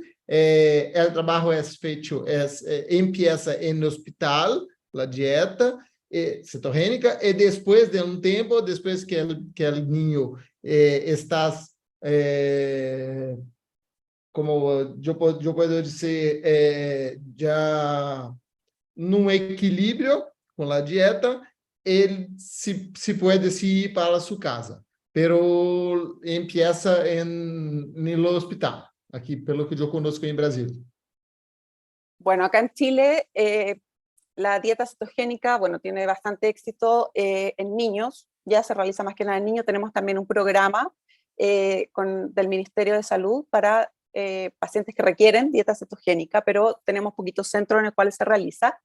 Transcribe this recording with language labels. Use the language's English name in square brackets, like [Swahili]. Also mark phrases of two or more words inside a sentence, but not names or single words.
[Spanish] El trabajo es feito, empieza en el hospital, la dieta cetogénica, y después de un tiempo, después que el niño está como yo puedo decir, [Portuguese] ya num equilíbrio com a dieta, ele se pode ir para sua casa, [Spanish] pero empieza [Portuguese] no hospital, aqui pelo que eu conozco em Brasil. [Spanish] bueno, acá en Chile la dieta cetogénica, bueno, tiene bastante éxito en niños, ya se realiza más que nada en niños. Tenemos también un programa del Ministerio de Salud para pacientes que requieren dieta cetogénica, pero tenemos poquitos centros en los cuales se realiza.